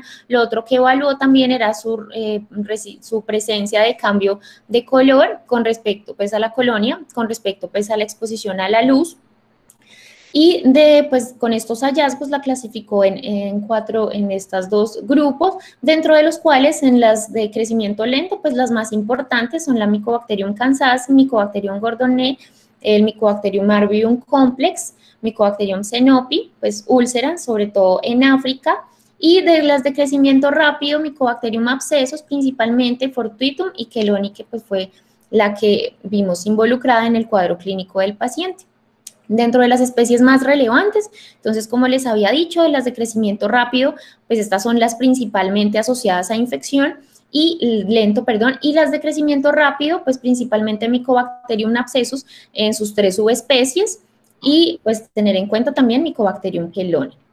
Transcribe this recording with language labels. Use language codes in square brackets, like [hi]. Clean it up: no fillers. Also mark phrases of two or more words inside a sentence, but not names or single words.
[es] Lo otro que evaluó también era su presencia de cambio de color con respecto pues a la colonia, con respecto pues a la exposición a la luz. Y pues con estos hallazgos la clasificó en estos dos grupos, dentro de los cuales en las de crecimiento lento, pues las más importantes son la Mycobacterium kansas, Mycobacterium gordonii, el Mycobacterium marvium complex, Mycobacterium xenopi, pues úlceras, sobre todo en África, y de las de crecimiento rápido, Mycobacterium abscesos, principalmente Fortuitum y Cheloni, que pues fue la que vimos involucrada en el cuadro clínico del paciente. Dentro de las especies más relevantes, entonces, como les había dicho, de las de crecimiento rápido, pues estas son las principalmente asociadas a infección y lento, y las de crecimiento rápido, pues principalmente Mycobacterium abscessus en sus 3 subespecies y pues tener en cuenta también Mycobacterium cheloni.